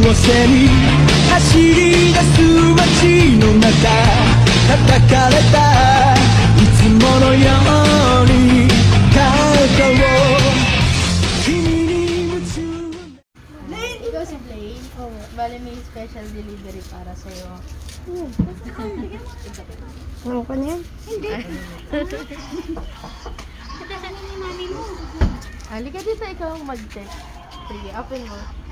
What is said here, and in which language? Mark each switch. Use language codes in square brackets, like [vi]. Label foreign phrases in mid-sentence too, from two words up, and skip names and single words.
[ja] せに走り出す街の中叩かれたいつものように肩を君に夢中。 [tl] Ikaw si Blaine? Oo. Bale may special delivery para sa'yo. Ano ko na yan? Hindi. Katasan ni mami mo. Halika dito, ikaw ang mag-check. Sige, open mo.